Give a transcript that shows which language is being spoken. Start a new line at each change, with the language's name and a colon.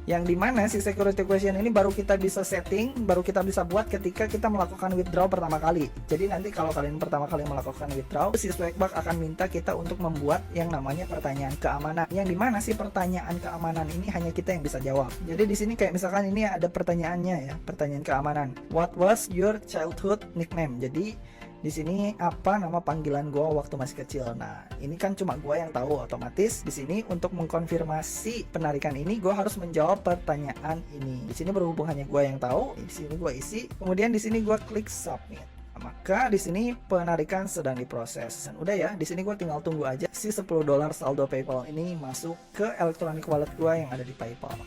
Indonesian: Yang dimana si security question ini baru kita bisa setting, baru kita bisa buat ketika kita melakukan withdraw pertama kali. Jadi nanti kalau kalian pertama kali melakukan withdraw, si Swagbucks akan minta kita untuk membuat yang namanya pertanyaan keamanan. Yang dimana sih pertanyaan keamanan ini hanya kita yang bisa jawab. Jadi di sini kayak misalkan ini ada pertanyaannya ya, pertanyaan keamanan.
English: What was your childhood nickname?
Indonesian: Jadi di sini apa nama panggilan gua waktu masih kecil. Nah, ini kan cuma gua yang tahu, otomatis di sini untuk mengkonfirmasi penarikan ini gua harus menjawab pertanyaan ini. Di sini berhubung hanya gua yang tahu, di sini gua isi, kemudian di sini gua klik submit. Maka di sini penarikan sedang diproses. Dan udah ya, di sini gue tinggal tunggu aja si $10 saldo PayPal ini masuk ke electronic wallet gue yang ada di PayPal.